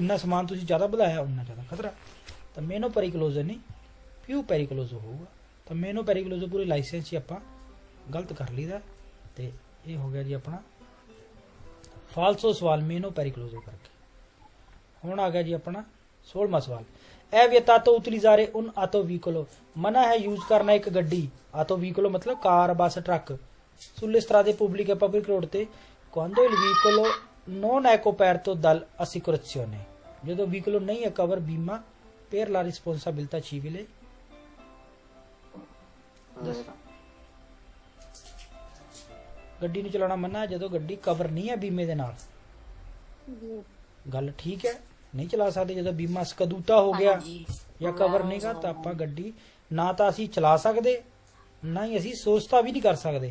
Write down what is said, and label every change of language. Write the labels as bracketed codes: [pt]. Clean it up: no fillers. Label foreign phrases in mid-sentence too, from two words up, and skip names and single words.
[pa] ਜਿੰਨਾ ਸਮਾਨ ਤੁਸੀਂ ਜ਼ਿਆਦਾ ਵਧਾਇਆ ਉਨਾ ਜ਼ਿਆਦਾ ਖਤਰਾ। ਤਾਂ [it] meno pericoloso [pa] ਨਹੀਂ, [it] più pericoloso [pa] ਹੋਊਗਾ। ਤਾਂ [it] meno pericoloso [pa] ਪੂਰੇ ਲਾਇਸੈਂਸ ਹੀ ਆਪਾਂ ਗਲਤ ਕਰ ਲਈਦਾ। ਤੇ ਇਹ ਹੋ ਗਿਆ ਜੀ ਆਪਣਾ ਫਾਲਸੋ ਸਵਾਲ [it] meno pericoloso [pa] ਕਰਕੇ। ਹੁਣ ਆ ਗਿਆ ਜੀ ਆਪਣਾ 16ਵਾਂ ਸਵਾਲ, [it] è vietato utilizzare un autovicolo, [pa] ਮਨਾ ਹੈ ਯੂਜ਼ ਕਰਨਾ ਇੱਕ ਗੱਡੀ, autovicolo ਮਤਲਬ ਕਾਰ, ਬੱਸ, ਟਰੱਕ, [it] sulle strade pubbliche, [pa] ਪਬਲਿਕ ਰੋਡ ਤੇ, [it] quando il vicolo non è coperto dall'assicurazione, [pa] ਜਦੋਂ ਵਹੀਕਲ ਨਹੀਂ ਹੈ ਕਵਰ ਬੀਮਾ [it] per la responsabilità civile। vero, [pa] ਗੱਡੀ ਨੂੰ ਚਲਾਉਣਾ ਮਨਾ ਹੈ ਜਦੋਂ ਗੱਡੀ ਕਵਰ ਨਹੀਂ ਹੈ ਬੀਮੇ ਦੇ ਨਾਲ। ਗੱਲ ਠੀਕ ਹੈ, ਨਹੀਂ ਚਲਾ ਸਕਦੇ ਜਦੋਂ ਬੀਮਾ ਸਕਦੂਤਾ ਹੋ ਗਿਆ ਹਾਂਜੀ। ਜਾਂ ਕਵਰ ਨਹੀਂਗਾ, ਤਾਂ ਆਪਾਂ ਗੱਡੀ ਨਾ ਤਾਂ ਅਸੀਂ ਚਲਾ ਸਕਦੇ, ਨਾ ਹੀ ਅਸੀਂ ਸੋਚਤਾ ਵੀ ਨਹੀਂ ਕਰ ਸਕਦੇ।